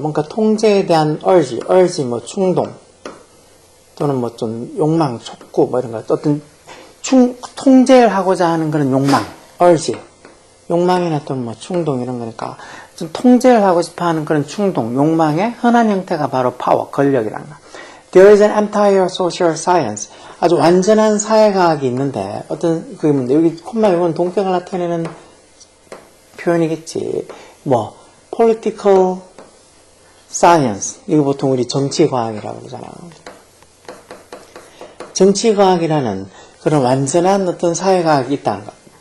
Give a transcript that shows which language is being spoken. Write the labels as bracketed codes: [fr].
[ko] 뭔가 통제에 대한 urge 뭐 충동 또는 뭐 좀 욕망, 촉구 뭐 이런 거. 어떤 통제를 하고자 하는 그런 욕망, urge. 욕망이나 또는 뭐 충동 이런 거니까 좀 통제를 하고 싶어하는 그런 충동, 욕망의 흔한 형태가 바로 파워, 권력이라는 거. [en] There is an entire social science. [ko] 아주 완전한 사회과학이 있는데 어떤 그게 뭔데? 여기 콤마 이건 동격을 나타내는 표현이겠지. 뭐 political science. 이거 보통 우리 정치과학이라고 그러잖아. 정치과학이라는 그런 완전한 어떤 사회과학이 있다는 거.